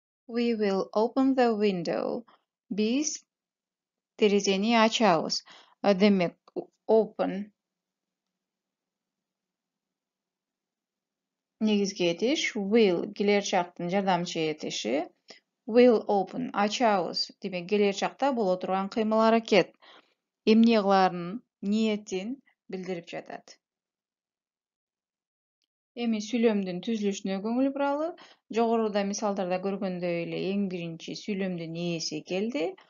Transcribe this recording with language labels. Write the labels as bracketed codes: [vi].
[en] We will open the window. [ky] Биз терезени ачабыз. Демек, open негизги этиш, will келер чактын жардамчы этиши. Will open ачабыз. Демек, келер чакта боло турган кыймыл-аракет. Эмне кыларын, ниетин билдирип жатат. Эми сүйлөмдүн түзүлүшүнө көңүл буралы. Жогоруда мисалдарда көргөндөй эле эң биринчи сүйлөмдүн ээси келди.